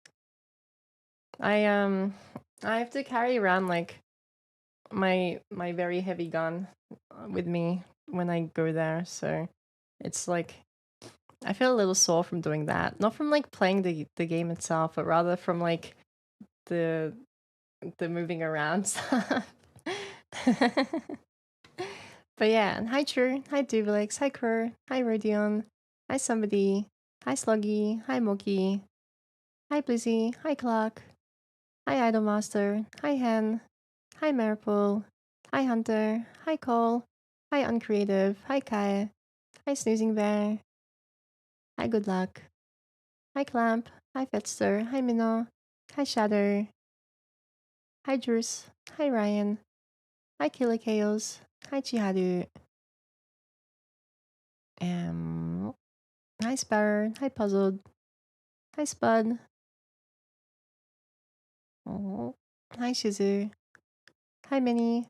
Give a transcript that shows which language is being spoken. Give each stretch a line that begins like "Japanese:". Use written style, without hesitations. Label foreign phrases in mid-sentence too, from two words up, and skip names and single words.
English: I um I have to carry around like my very heavy gun with me when I go there, so it's like I feel a little sore from doing that. Not from like playing the game itself, but rather from like the the moving around stuff. But yeah, and hi True, hi Duvelix, hi Kerr, hi Rodion, hi Somebody, hi Sluggy, hi Moki, hi Blizzy, hi Clark, hi Idolmaster, hi Hen, hi Maripol, hi Hunter, hi Cole, hi Uncreative, hi Kai, hi Snoozing Bear, hi Good Luck, hi Clamp, hi Fetster, hi Minnow, hi Shadow, hi Druce, hi Ryan, hi Killer Chaos, hi Chihadu, um, hi Sparrow, hi Puzzled, hi Spud, oh, hi Shizu, hi Minnie.